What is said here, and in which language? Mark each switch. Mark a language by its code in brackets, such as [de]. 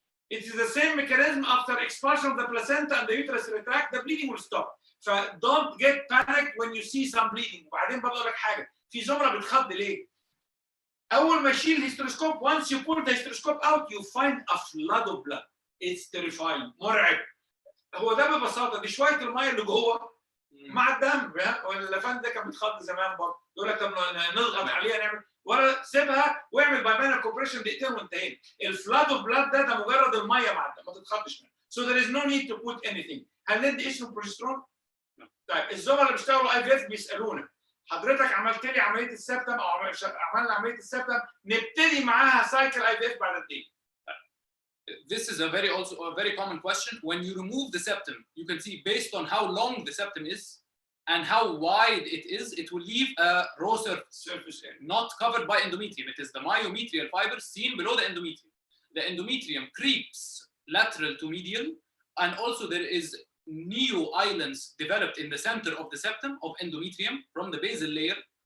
[en] It is the same mechanism after expulsion of the placenta and the uterus retract, the bleeding will stop. So don't get panicked when you see some bleeding. [ar] وبعدين بقول لك حاجه، في زملاء بتخض ليه؟ اول ما يشيل الهيستروسكوب [en] once you pull the hysteroscope out you find a flood of blood. It's terrifying. [ar] مرعب. هو ده ببساطه دي شويه الميه اللي جوه مع الدم. واللفان ده كان بيتخض زمان برضه، يقول لك طب نضغط عليها نعمل ولا سيبها واعمل بايمانال كومبريشن دقيقتين وانتهينا. الفلاد اوف بلاد ده مجرد الميه مع الدم، ما تتخضش منه. [en] So there is no need to put anything. [ar] هل ندي اسمه بروجسترون؟ طيب الزملاء اللي بيشتغلوا اي في اف بيسالونا حضرتك عملت لي عمليه السبتم او عملنا عمليه السبتم نبتدي معاها سايكل اي في اف بعد قد ايه؟ [en] This is also a very common question. When you remove the septum, you can see based on how long the septum is and how wide it is, it will leave a raw surface area, not covered by endometrium. It is the myometrial fibers seen below the endometrium. The endometrium creeps lateral to medial, and also there is neo islands developed in the center of the septum of endometrium from the basal layer.